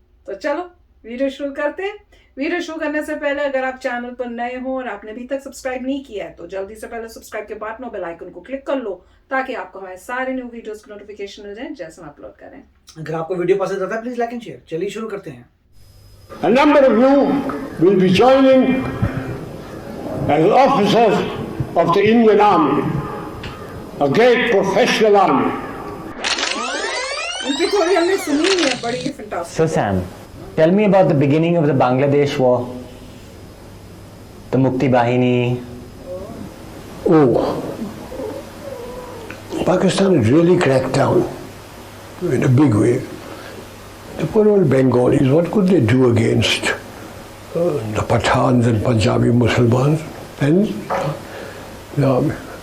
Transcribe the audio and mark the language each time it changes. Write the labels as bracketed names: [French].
[Hindi] तो चलो वीडियो शुरू करते हैं। वीडियो शुरू करने से पहले अगर आप चैनल पर नए हो और आपने अभी तक सब्सक्राइब नहीं किया है तो जल्दी से पहले सब्सक्राइब के बटन और बेल आइकन को क्लिक कर लो ताकि आपको हमारे सारे न्यू वीडियोस की नोटिफिकेशन मिल जाए जैसे हम अपलोड करें। अगर आपको वीडियो पसंद आता है प्लीज लाइक एंड शेयर। चलिए शुरू करते हैं। [English] A number of you will be joining as officers of the Indian Army, a great professional army. [Hindi] इनकी थोड़ी हमने सुनी नहीं है, बड़ी ही fantastic। [English] So Sam, tell me about the beginning of the Bangladesh war. The Mukti Bahini. Oh, Pakistan had really cracked down in a big way. The poor old Bengalis, what could they do against the Pathans and Punjabi Muslims and the army?